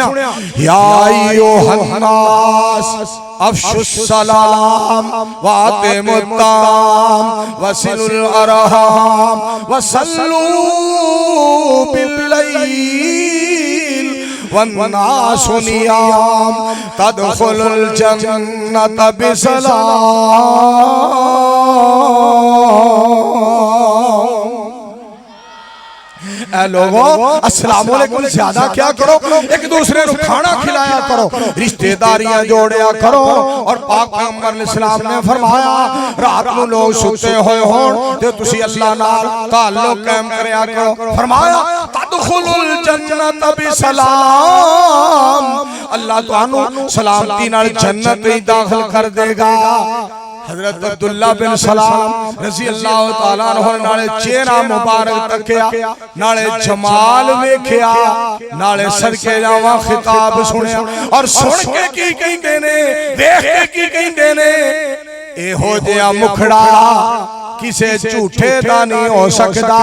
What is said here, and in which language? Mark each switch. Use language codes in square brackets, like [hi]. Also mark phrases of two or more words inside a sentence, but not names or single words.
[ar] يا أيها الناس أفشوا السلام وأطعموا الطعام وصلوا الأرحام وصلوا بالليل والناس نيام تدخلوا الجنة بسلام. [ur] اے لوگو السلام علیکم زیادہ کیا کرو، ایک دوسرے کو کھانا کھلایا کرو، رشتہ داریاں جوڑا کرو. اور پاک پیغمبر اسلام نے فرمایا [pa] رات نوں لوک سُتے ہوئے ہون تے تسی اللہ نال تعلق قائم کریا کرو. فرمایا [ar] تدخلوا الجنة بسلام, [pa] اللہ تہانوں سلامتی نال جنت وچ داخل کر دیگا. حضرت عبداللہ بن سلام [ar] رضي الله تعالى عنه [pa] نالے چہرہ مبارک تکیا، نالے جمال ویکھیا، نالے صدقے جاواں خطاب سنیا. اور سن کے کی کہندے نے، ویکھ کے کی کہندے نے، ایہو جیہا مکھڑا کسے جھوٹے دا نہیں ہو سکدا.